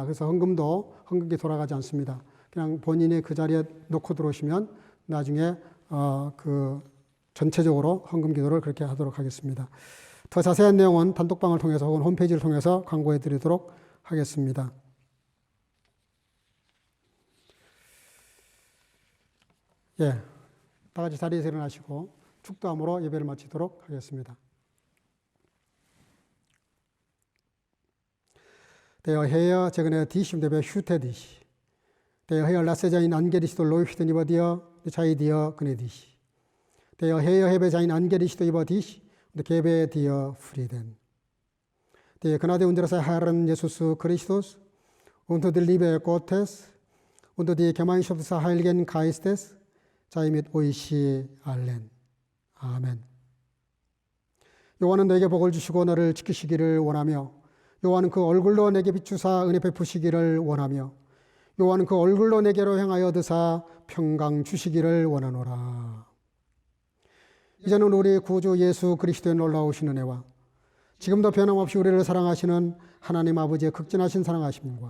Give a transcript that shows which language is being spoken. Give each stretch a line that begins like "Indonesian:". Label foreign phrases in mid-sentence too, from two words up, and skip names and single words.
Korean: 그래서 헌금기 돌아가지 않습니다. 그냥 본인이 그 자리에 놓고 들어오시면 나중에 그 전체적으로 헌금 기도를 그렇게 하도록 하겠습니다. 더 자세한 내용은 단톡방을 통해서 혹은 홈페이지를 통해서 광고해 드리도록 하겠습니다. 예, 다 같이 자리에서 일어나시고 축도함으로 예배를 마치도록 하겠습니다.
German: Der Herr segne dich und er behüte dich. Der Herr lasse sein Angesicht leuchten über dir und sei dir gnädig. Der Herr hebe sein Angesicht über dich und gebe dir Frieden. Die Gnade unseres Herrn Jesus Christus und die Liebe Gottes und die Gemeinschaft des Heiligen Geistes sei mit euch allen.
Korean: 아멘. 여호와는 너에게 복을 주시고 너를 지키시기를 원하며 여호와는 그 얼굴로 내게 비추사 은혜 베푸시기를 원하며 여호와는 그 얼굴로 내게로 향하여 드사 평강 주시기를 원하노라. 이제는 우리 구주 예수 그리스도의 놀라우신 은혜와 지금도 변함없이 우리를 사랑하시는 하나님 아버지의 극진하신 사랑하심과